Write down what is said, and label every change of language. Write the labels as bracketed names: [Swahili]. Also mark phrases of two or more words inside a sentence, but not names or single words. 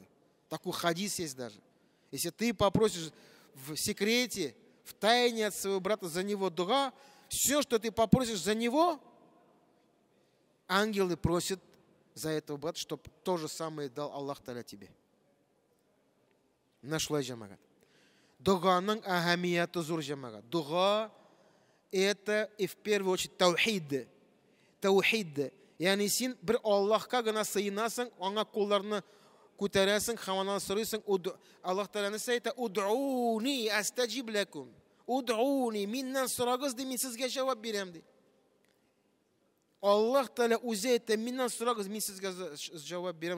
[Russian] Такой хадис есть даже. Если ты попросишь в секрете, в тайне от своего брата за него дуга, все, что ты попросишь за него, ангелы просят за этого брата, чтобы то же самое дал Аллах Та'аля тебе. [Tatar] Нашлай җәмәгать. Дуганың әһәмияты зур җәмәгать. [Russian] Дуга это и в первую очередь таухид. Таухид. [Tatar] Яни син бер Аллаһка гына сыйынасың, аңа кулларны күтәрәсең, һәм аннан сорыйсың. Аллаһ Та'аля әйтә: [Arabic] «ادعوني أستجب لكم». [Tatar] Уд'уни, миннән сорагыз ди, мин сезгә җавап бирәм ди. Аллаһ Та'аля үзе әйтә: миннән сорагыз, мин сезгә җавап бирәм.